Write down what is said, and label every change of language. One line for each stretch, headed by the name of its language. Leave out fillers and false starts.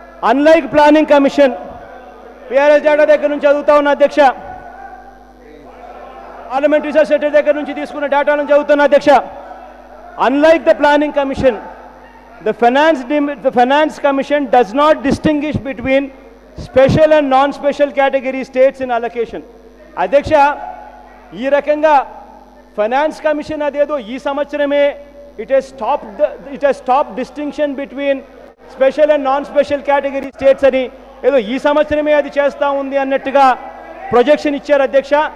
English: unlike planning commission
Telugu: PRS data దగ్గర నుంచి చదువుతా ఉన్నా అధ్యక్ష, పార్లమెంట్ రీసెర్చ్ సెంటర్ దగ్గర నుంచి తీసుకున్న డేటా నుంచి చదువుతున్నా అధ్యక్ష. Unlike the planning commission,
English: the finance commission does not distinguish between special and non-special category states in allocation.
Telugu: అధ్యక్ష, ఈ రకంగా ఫైనాన్స్ కమిషన్ అదేదో ఈ సంవత్సరమే
English: it has stop distinction between special and non special category states
Telugu: అని ఏదో ఈ సంవత్సరమే అది చేస్తూ ఉంది అన్నట్టుగా ప్రొజెక్షన్ ఇచ్చారు అధ్యక్ష.